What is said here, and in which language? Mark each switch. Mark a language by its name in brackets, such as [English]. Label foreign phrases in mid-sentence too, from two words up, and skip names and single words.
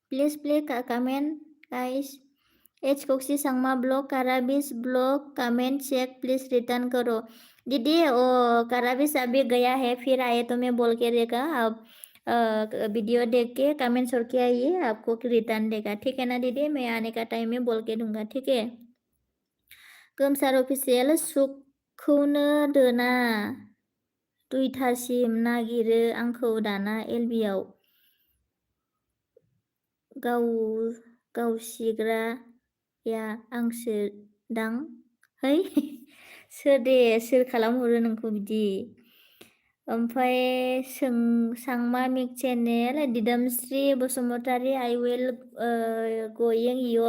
[English] please comment guys. [Hindi] H कोक्सी संगमा ब्लॉग कराबिस ब्लॉग [English] comment check please [Hindi] रिटर्न करो दीदी ओ कराबिस अभी गया है फिर आए तो मैं बोल के देगा आप वीडियो देख के कमेंट छोड़ के आइए आपको रिटर्न देगा ठीक है ना दीदी मैं आने का टाइम में बोल के दूंगा ठीक है गोमसार ऑफिशियल [Bodo] सुखौनो दोना दुइथासिम नागिरो आंखौ दाना एलबिआव गावसिग्राया आंसो दां है सोर खालामहरो नोंखौ बिदि ओमफ्राय सांमा मिक चेनेल दिदोमस्रि बसुमतारी [English] I will going your